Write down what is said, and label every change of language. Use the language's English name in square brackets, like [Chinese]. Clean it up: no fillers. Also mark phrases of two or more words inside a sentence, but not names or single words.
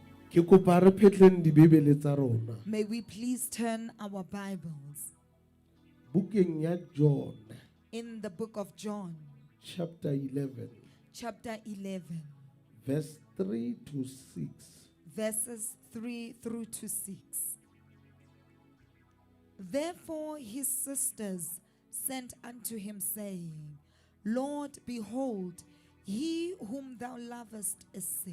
[Southern Sotho] Ke kopa re phetleng dibebele tsa rona. [English] May we please turn our Bibles [Southern Sotho] Bukeng ya John, [English] in the book of John, chapter 11, chapter 11, verse 3 to 6. verses 3 through to 6. Therefore his sisters sent unto him, saying, Lord, behold, he whom thou lovest is sick.